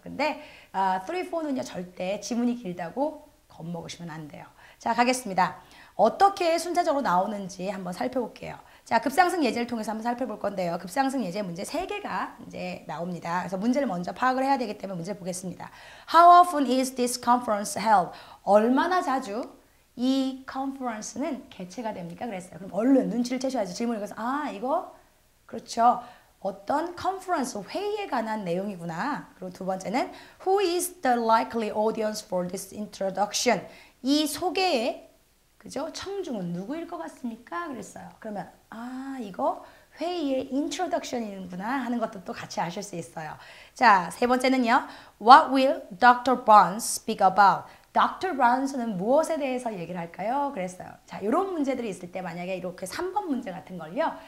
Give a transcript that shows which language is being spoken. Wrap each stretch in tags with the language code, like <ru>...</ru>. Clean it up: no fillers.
<ko>근데 3, 4는요, 절대 지문이 길다고 겁먹으시면 안 돼요. 자, 가겠습니다. 어떻게 순차적으로 나오는지 한번 살펴볼게요. 자, 급상승 예제를 통해서 한번 살펴볼 건데요. 급상승 예제 문제 3개가 이제 나옵니다. 그래서 문제를 먼저 파악을 해야 되기 때문에 문제를 보겠습니다.</ko> <en>How often is this conference held?</en> <ko>얼마나 자주 이 컨퍼런스는 개최가 됩니까? 그랬어요. 그럼 얼른 눈치를 채셔야죠. 질문을 읽어서 이거 그렇죠. 어떤 컨퍼런스 회의에 관한 내용이구나. 그리고 두 번째는</ko> <en>Who is the likely audience for this introduction?</en> <ko>이 소개의 그죠? 청중은 누구일 것 같습니까? 그랬어요. 그러면 이거 회의의 introduction이구나 하는 것도 또 같이 아실 수 있어요. 자, 세 번째는요.</ko> <en>What will Dr. Barnes speak about? Dr.</en> <ko>Barnes는 무엇에 대해서 얘기를 할까요? 그랬어요. 자, 이런 문제들이 있을 때 만약에 이렇게 3번 문제 같은 걸요.</ko>